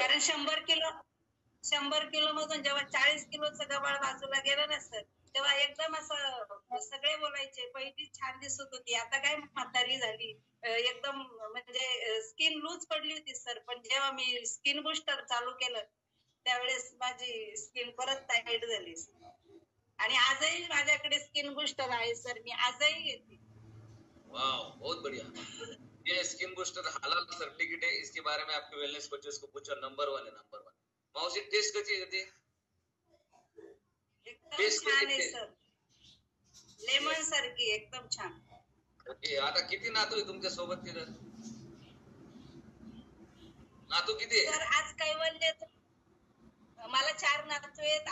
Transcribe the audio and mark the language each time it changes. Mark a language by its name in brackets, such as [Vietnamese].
[Marathi] कारण 100 किलो मधून जेव्हा 40 किलोचं गबाळ बाजूला गेलं ना सर, तेव्हा एकदम असं सगळे बोलायचे, पहिली छान दिसत होती, आता काय म्हातारी झाली, एकदम म्हणजे स्किन लूज पडली होती सर. पण जेव्हा मी स्किन बूस्टर चालू केलं त्यावेळेस माझी स्किन परत टाईट झाली. आणि आजही माझ्याकडे स्किन बूस्टर आहे सर, मी आजही घेते. [Hindi] वाह, बहुत बढ़िया. ये स्किन बूस्टर हलाल सर्टिफिकेट है. इसके बारे में आपके वेलनेस कोचेस को पूछो. नंबर 1 है, नंबर 1. [Marathi] मावशी टेस्ट कशी होती? एकदम छान आहे सर, लेमन सारखी एकदम छान. ओके, आता किती नातू आहे तुमच्या सोबत तिथं? नातू किती आहे? सर आज कैवल्याचं मला 4 नातू आहेत.